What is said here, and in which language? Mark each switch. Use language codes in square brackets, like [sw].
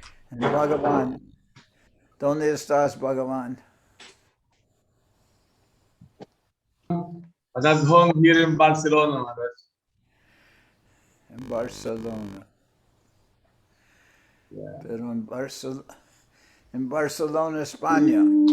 [en] And [es] Bhagavan, ¿dónde estás, Bhagavan? [en] I'm at home here in Barcelona, Maharaj. In Barcelona. Yeah. [es] Pero en Barcelona, España.